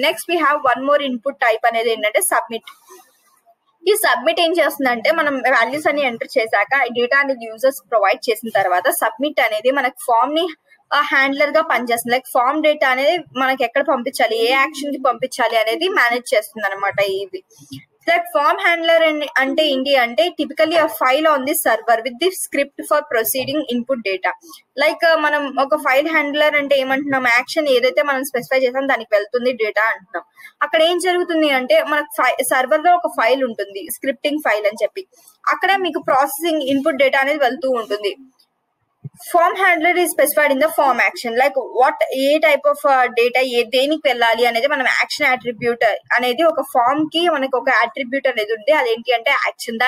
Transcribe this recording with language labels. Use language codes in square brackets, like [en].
[te] Next we have one more input type అనేది ఏంటంటే submit. ఈ సబ్మిట్ ఏం చేస్తుందంటే మనం వాల్యూస్ అన్ని ఎంటర్ చేశాక డేటా అనేది యూజర్స్ ప్రొవైడ్ చేసిన తర్వాత సబ్మిట్ అనేది మనకి ఫామ్ ని హ్యాండ్లర్ గా పనిచేస్తుంది. లైక్ ఫామ్ డేటా అనేది మనకి ఎక్కడ పంపించాలి, ఏ యాక్షన్ కి పంపించాలి అనేది మేనేజ్ చేస్తుంది అనమాట. ఇది లైక్ ఫామ్ హ్యాండ్లర్ అంటే ఏంటి అంటే [en] Typically a file on the server with the script for proceeding input data. [te] Like మనం ఒక ఫైల్ హ్యాండ్లర్ అంటే ఏమంటున్నాం, యాక్షన్ ఏదైతే మనం స్పెసిఫై చేసాం దానికి వెళ్తుంది డేటా అంటున్నాం. అక్కడ ఏం జరుగుతుంది అంటే మనకు సర్వర్ లో ఒక ఫైల్ ఉంటుంది, స్క్రిప్టింగ్ ఫైల్ అని చెప్పి, అక్కడ మీకు ప్రాసెసింగ్ ఇన్పుట్ డేటా అనేది వెళ్తూ ఉంటుంది. [en] Form handler is specified in the form action. [te] Like what ఏ type of data దేనికి వెళ్ళాలి అనేది మనం యాక్షన్ అట్రిబ్యూట్ అనేది ఒక ఫామ్ కి మనకి ఒక అట్రిబ్యూట్ అనేది ఉంది, అదేంటి అంటే యాక్షన్.